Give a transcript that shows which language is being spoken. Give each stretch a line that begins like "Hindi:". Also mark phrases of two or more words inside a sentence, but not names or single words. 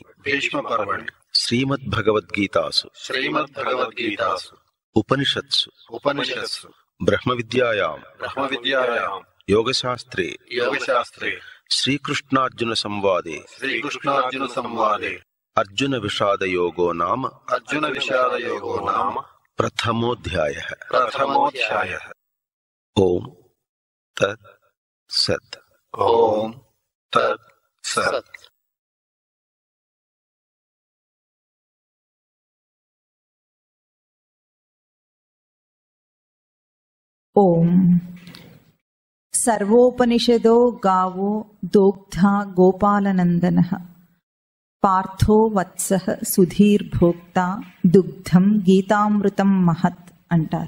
Sanskrit: भीष्मपर्वणि श्रीमद्भगवद्गीतासु श्रीमद्भगवद्गीतासु उपनिषत्सु उपनिषत्सु బ్రహ్మవిద్యాయాం బ్రహ్మవిద్యాయాం యోగశాస్త్రే యోగశాస్త్రే శ్రీకృష్ణార్జున సంవాదే శ్రీకృష్ణార్జున సంవాదే అర్జున విషాదయోగో నామ అర్జున విషాదయోగో నామ ప్రథమోధ్యాయః. ప్రథమోధ్యాయః. ఓం తత్ సత్. ఓం తత్ సత్. ఓం సర్వోపనిషదో గావో దోగ్ధా గోపాలనందనః పార్థో వత్సః సుధీర్భోక్త దుగ్ధం గీతామృతం మహత్ అంటారు.